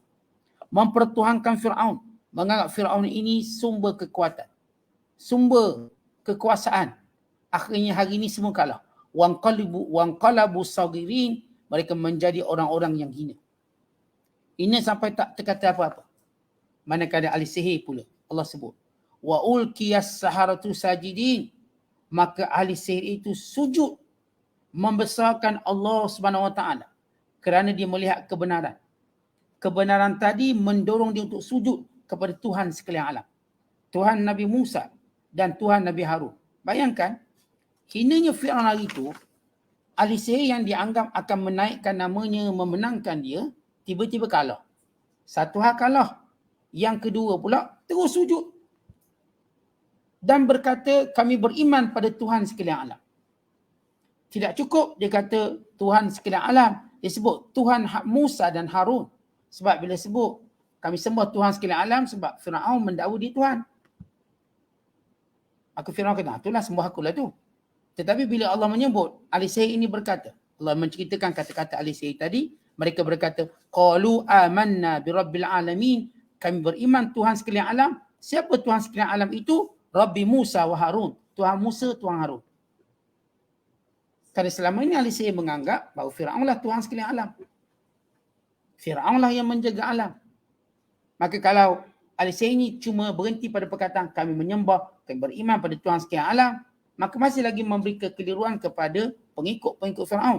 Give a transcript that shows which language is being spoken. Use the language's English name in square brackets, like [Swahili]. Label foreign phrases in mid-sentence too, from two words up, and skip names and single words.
[Malay] Mempertuhankan Firaun, menganggap Firaun ini sumber kekuatan, sumber kekuasaan. Akhirnya hari ini semua kalah. [Arabic] وانقلبوا صاغرين, [Malay] mereka menjadi orang-orang yang hina. Ini sampai tak terkata apa-apa. Manakala ahli sihir pula Allah sebut. [Arabic] وألقي السحرة ساجدين. [Malay] Maka ahli sihir itu sujud membesarkan Allah Subhanahu Wa Taala kerana dia melihat kebenaran. Kebenaran tadi mendorong dia untuk sujud kepada Tuhan sekalian alam. Tuhan Nabi Musa dan Tuhan Nabi Harun. Bayangkan, hinanya Firaun hari itu, ahli sihir yang dianggap akan menaikkan namanya, memenangkan dia, tiba-tiba kalah. Satu hal kalah. Yang kedua pula terus sujud. Dan berkata kami beriman pada Tuhan sekalian alam. Tidak cukup dia kata Tuhan sekalian alam. Dia sebut Tuhan Musa dan Harun. Sebab bila sebut kami sembah Tuhan sekalian alam sebab Firaun mendakwa dia Tuhan. Maka Firaun kata, itulah sembah akulah tu. Tetapi bila Allah menyebut, ahli sihir ini berkata, Allah menceritakan kata-kata ahli sihir tadi, mereka berkata, [Arabic] قالوا آمنا برب العالمين, [Malay] kami beriman Tuhan sekalian alam. Siapa Tuhan sekalian alam itu? [Arabic] رب موسى وهارون. [Malay] Tuhan Musa, Tuhan Harun. Kerana selama ini ahli sihir menganggap bahawa Firaunlah Tuhan sekalian alam. Firaunlah yang menjaga alam. Maka kalau ahli sihir ini cuma berhenti pada perkataan kami menyembah, kami beriman pada Tuhan sekalian alam, maka masih lagi memberi kekeliruan kepada pengikut-pengikut Firaun.